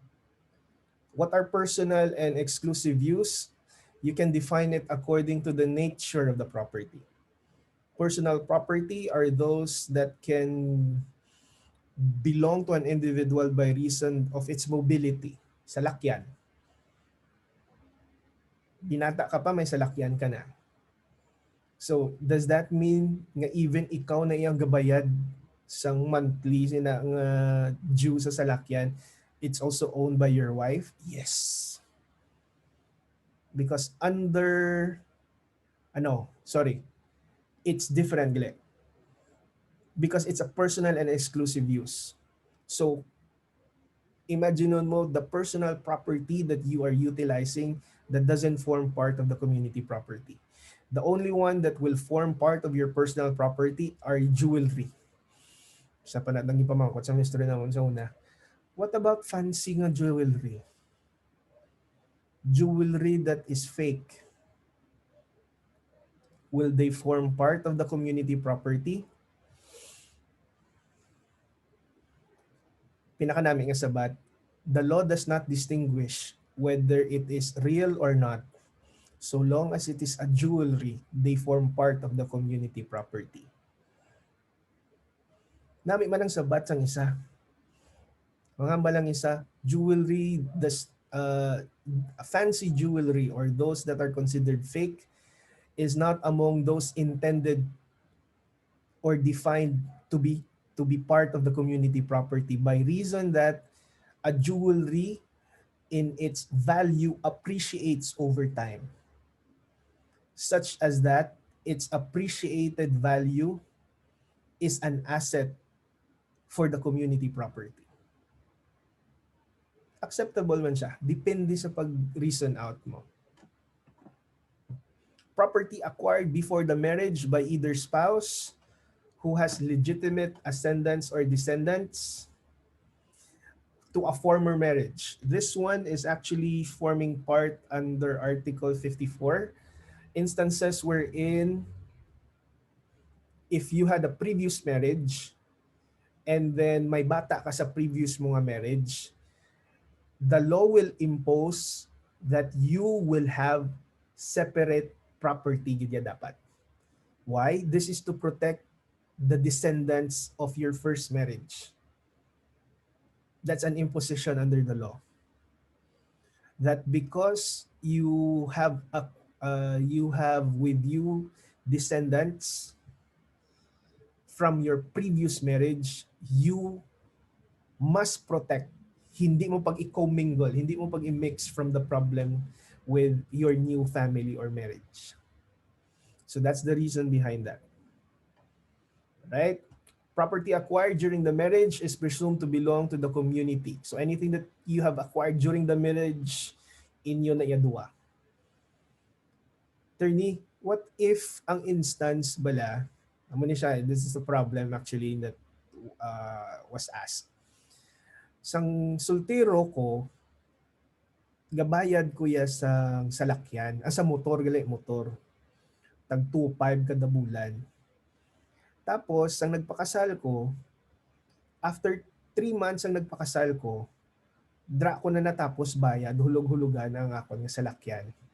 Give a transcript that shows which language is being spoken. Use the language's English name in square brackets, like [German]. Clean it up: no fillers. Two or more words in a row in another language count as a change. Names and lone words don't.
[English] What are personal and exclusive use? You can define it according to the nature of the property. Personal property are those that can belong to an individual by reason of its mobility. [Hiligaynon] Salakyan. Binata ka pa, may salakyan ka na. [English] So, does that mean [Hiligaynon] nga even ikaw na iyang gabayad sang monthly sina nga due sa salakyan, [English] it's also owned by your wife? Yes. Because it's different, Gile. Because it's a personal and exclusive use. So, imagine mo the personal property that you are utilizing that doesn't form part of the community property. The only one that will form part of your personal property are jewelry. [Hiligaynon] Sa panatang ipamangkot sa mystery naman sa una. [English] What about fancy nga jewelry? Jewelry that is fake. Will they form part of the community property? [Hiligaynon] Pinakanami nga sabat, [English] the law does not distinguish whether it is real or not. So long as it is a jewelry, they form part of the community property. [Hiligaynon] Nami man ang sabat sang isa. Mga balang isa, [English] jewelry, fancy jewelry or those that are considered fake is not among those intended or defined to be part of the community property by reason that a jewelry in its value appreciates over time, such as that its appreciated value is an asset for the community property. [Hiligaynon] Acceptable man siya. Depende sa pag- [English] reason out [Hiligaynon] mo. [English] Property acquired before the marriage by either spouse who has legitimate ascendants or descendants to a former marriage. This one is actually forming part under Article 54. Instances wherein if you had a previous marriage and then [Hiligaynon] may bata ka sa [English] previous mga marriage, the law will impose that you will have separate property [Hiligaynon] gid dapat. [English] Why? This is to protect the descendants of your first marriage. That's an imposition under the law. That because you have with you descendants from your previous marriage, you must protect. [Hiligaynon] Hindi mo pag i-commingle, hindi mo pag i-mix [English] from the problem with your new family or marriage. So that's the reason behind that. Right? Property acquired during the marriage is presumed to belong to the community. So anything that you have acquired during the marriage, [Hiligaynon] inyo na yadua. Attorney, [English] what if ang instance bala, this is a problem actually that was asked. [Hiligaynon] Sang sultero ko, gabayad ko ya sa salakyan, sa motor, motor. Tag 2.5 kada bulan. Tapos, ang nagpakasal ko, [English] after 3 months [Hiligaynon] ang nagpakasal ko, dra ko na natapos bayad, hulog-hulugan ang ako ng salakyan.